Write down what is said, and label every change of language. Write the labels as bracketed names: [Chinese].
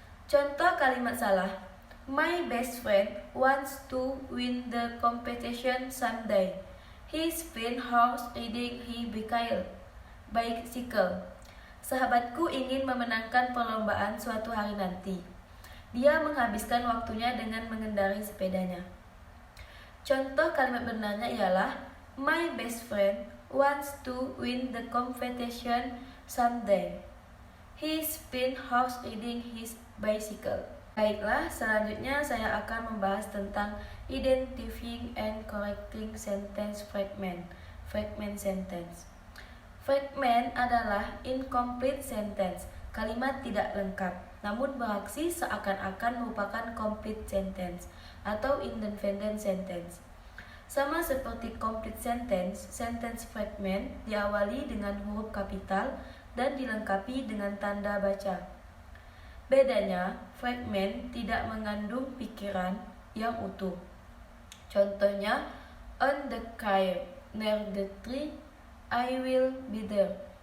[Indonesian] Contoh kalimat salah: [English] My best friend wants to win the competition someday. He spent hours riding his bicycle. [Indonesian] Sahabatku ingin memenangkan perlombaan suatu hari nanti. Dia menghabiskan waktunya dengan mengendarai sepedanya. Contoh kalimat benarnya ialah [English] My best friend wants to win the competition someday. He spent hours riding his bicycle. [Indonesian] Baiklah, selanjutnya saya akan membahas tentang [English] identifying and correcting sentence fragment. [Indonesian] Fragment sentence. Fragment adalah incomplete sentence, kalimat tidak lengkap, namun beraksi seakan-akan merupakan complete sentence atau independent sentence. Sama seperti complete sentence, sentence fragment diawali dengan huruf kapital dan dilengkapi dengan tanda baca. Bedanya, fragment tidak mengandung pikiran yang utuh. Contohnya, [English] on the car near the tree, I will be there.